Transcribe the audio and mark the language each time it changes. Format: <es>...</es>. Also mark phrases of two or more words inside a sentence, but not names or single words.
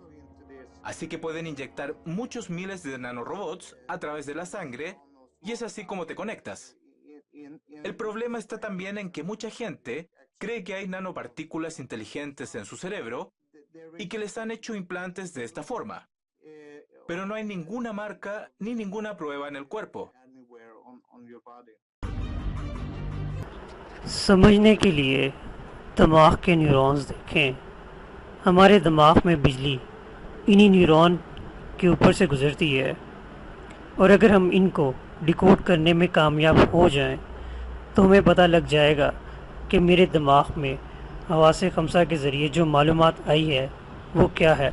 <es>Así que pueden inyectar muchos miles de nanorobots a través de la sangre y es así como te conectas. El problema está también en que mucha gente cree que hay nanopartículas inteligentes en su cerebro y que les han hecho implantes de esta forma. Pero no hay ninguna marca ni ninguna prueba en el cuerpo.</es> <ur>سمجھنے کے لیے دماغ کے نیورونز دیکھیں. ہمارے دماغ میں بجلی انہی نیورون کے اوپر سے گزرتی ہے، اور اگر ہم ان کو ڈیکوڈ کرنے میں کامیاب ہو جائیں، تو ہمیں پتا لگ جائے گا کہ میرے دماغ میں حواسِ خمسہ کے ذریعے جو معلومات آئی ہے وہ کیا ہے.</ur>